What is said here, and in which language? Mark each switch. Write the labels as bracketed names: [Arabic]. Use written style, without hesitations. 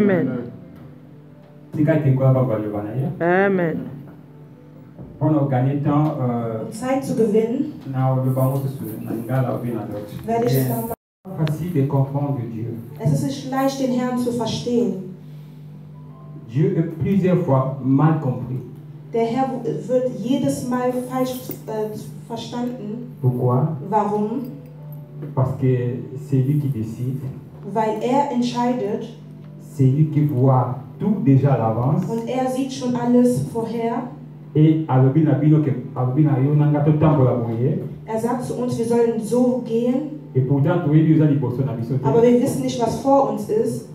[French] Amen. Amen. Pendant gagner temps, [German] Um Zeit zu gewinnen, werde ich es dann machen. [French] facile de comprendre Dieu. [German] Es ist nicht leicht, den Herrn zu verstehen. [French] Dieu est plusieurs fois mal compris. [German] Der Herr wird jedes Mal falsch verstanden. [French] Pourquoi? [German] Warum? [French] Parce que c'est lui qui décide, [German] Weil er entscheidet [French] c'est lui qui voit tout déjà à l'avance. [German] und er sieht schon alles vorher. [Lingala] Et alobi na bino ke alobi na yo nanga totambola boye. [German] Er sagt zu uns, wir sollen so gehen, [French] Et pourtant [Lingala] toyebi oza liboso na biso te. [German] aber wir wissen nicht, was vor uns ist.